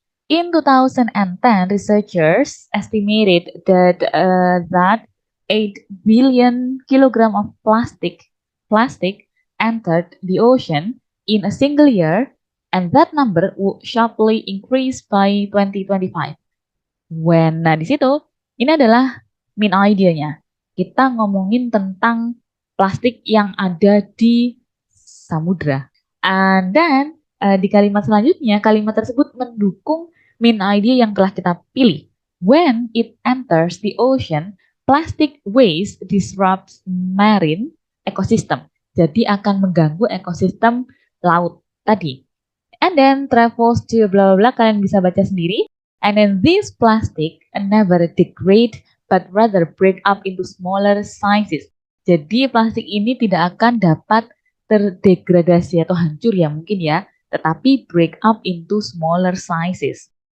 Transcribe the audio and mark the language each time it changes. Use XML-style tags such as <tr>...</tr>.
<en>In 2010, researchers estimated that 8 billion kilogram of plastic entered the ocean in a single year, and that number would sharply increase by 2025.</en> <id>Nah di situ, ini adalah main idea-nya. Kita ngomongin tentang plastik yang ada di samudra. And then, di kalimat selanjutnya, kalimat tersebut mendukung main idea yang telah kita pilih.</id> <en>When it enters the ocean, plastic waste disrupts marine ecosystem.</en> <id>Jadi akan mengganggu ekosistem laut tadi.</id> <en>And then travels to bla bla bla,</en> <id>kalian bisa baca sendiri.</id> <en>And then this plastic never degrade but rather break up into smaller sizes.</en> <id>Jadi plastik ini tidak akan dapat terdegradasi atau hancur ya mungkin ya, tetapi</id> <en>break up into smaller sizes.</en>